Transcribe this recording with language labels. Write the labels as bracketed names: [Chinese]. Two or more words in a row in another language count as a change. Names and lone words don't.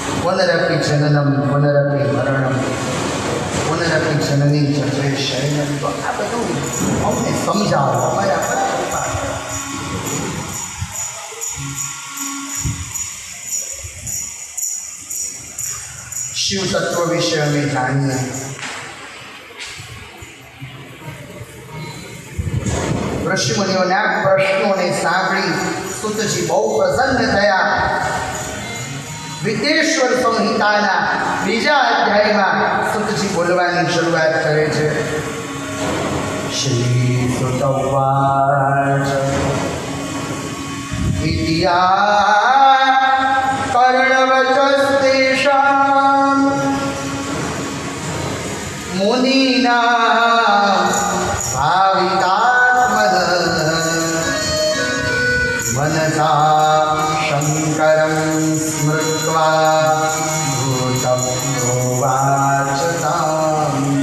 [Sanskrit] पुनरपी जननम पुनरपी मरणम पुनरपी जननी जय शयनम. [Gujarati] તો આ બધું અમને સમજાવો, અમારા પર કૃપા કરો. [Hindi] शिव तत्व विषय में जानिए. [Gujarati] ઋષિ મુનિઓના પ્રશ્નો ને સાંભળી સુતજી બહુ પ્રસન્ન થયા. વિદ્યેશ્વર સંહિતાના બીજા અધ્યાયમાં સુતજી બોલવાની શરૂઆત કરે છે. [Sanskrit] श्री सुत उवाच इतिया कर्णवचस्तेषां मुनीनां भावितात्मनः मनसा शङ्करं स्मृत्वा भूतं प्रोवाच तां